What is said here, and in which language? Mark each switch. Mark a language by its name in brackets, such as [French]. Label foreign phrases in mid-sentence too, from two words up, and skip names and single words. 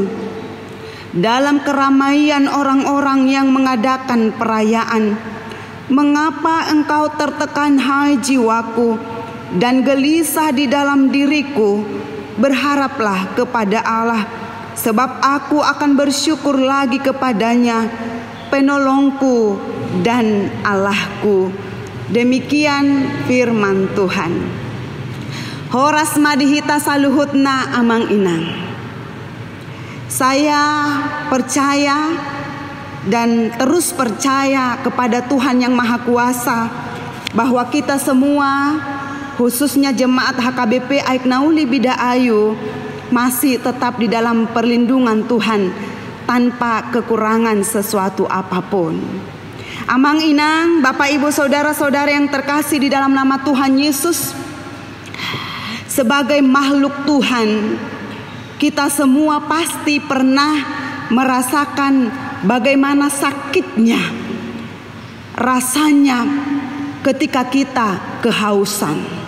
[Indonesian] Dalam keramaian orang-orang yang mengadakan perayaan, mengapa engkau tertekan, hai jiwaku, dan gelisah di dalam diriku? Berharaplah kepada Allah, sebab aku akan bersyukur lagi kepadanya, penolongku dan Allahku. Demikian firman Tuhan. [Batak Toba] Horas madihita saluhutna amang inang. [Indonesian] Saya percaya dan terus percaya kepada Tuhan yang Maha Kuasa, bahwa kita semua, khususnya jemaat HKBP Aiknauli Bida Ayu, masih tetap di dalam perlindungan Tuhan tanpa kekurangan sesuatu apapun. [Batak Toba] Amang inang, [Indonesian] Bapak Ibu saudara-saudara yang terkasih di dalam nama Tuhan Yesus, sebagai makhluk Tuhan, kita semua pasti pernah merasakan bagaimana sakitnya rasanya ketika kita kehausan.